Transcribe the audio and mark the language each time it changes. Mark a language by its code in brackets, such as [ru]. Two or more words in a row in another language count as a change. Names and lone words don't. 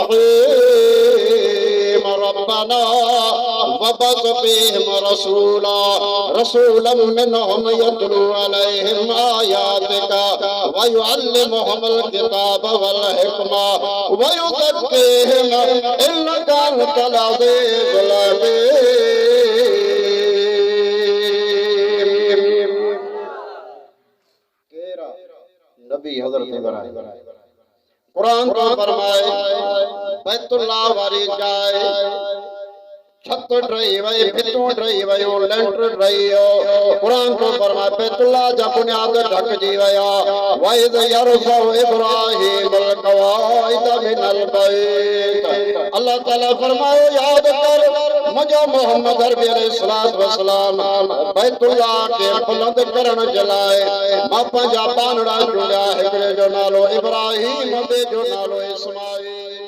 [ar] رحيم ربنا وابعث فيهم رسولا منهم يتلو عليهم آياتك ويعلمهم الكتاب والحكمة ويزكيهم إنك أنت العزيز الحكيم [sd] केरा नबी हज़रत इब्राहिम कुरान तो फरमाए बैतुल्लाह वारी जाए छत ड्रई वई भितूं ड्रई वयूं लेंटर ड्रईयो कुरान तो फरमाए बैतुल्लाह जा बुनियाद ढकजी वया [ar] وإذ يرفع إبراهيم القواعد من البيت [sd] अल्लाह ताला फरमायो याद कर मुझा मोहम्मद अरबी [ar] عليه الصلاة والسلام [sd] बैतुल्लाह के बुलंद करण जे लाइ मां पंहिंजा पानड़ा चूंडिया हिकिड़े जो नालो इब्राहीम ॿिए जो नालो इस्माईल